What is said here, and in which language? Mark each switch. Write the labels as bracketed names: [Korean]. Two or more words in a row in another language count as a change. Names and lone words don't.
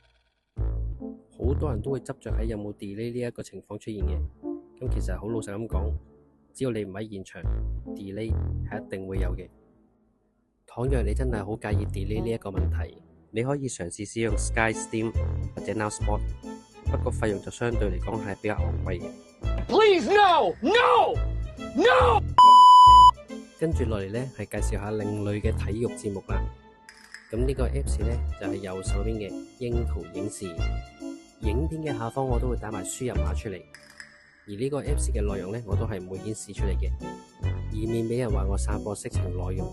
[Cantonese] 好多人都會執着喺有冇 delay 呢一個情況出現嘅。咁其實好老實咁講，只要你唔喺現場 ，delay 係一定會有嘅。倘若你真係好介意 delay 呢一個問題，你可以嘗試使用 Sky Steam 或者 Now Sport， 不過費用就相對嚟講係比較昂貴嘅。 [English] Please no no no。 [Cantonese] 跟住落嚟呢，係介紹下另類嘅體育節目啦。咁呢個 Apps 呢，就係右手邊嘅櫻桃影視，影片嘅下方我都會打埋輸入碼出嚟。而呢個 Apps 嘅內容呢，我都係唔會顯示出嚟嘅，以免俾人話我散播色情內容。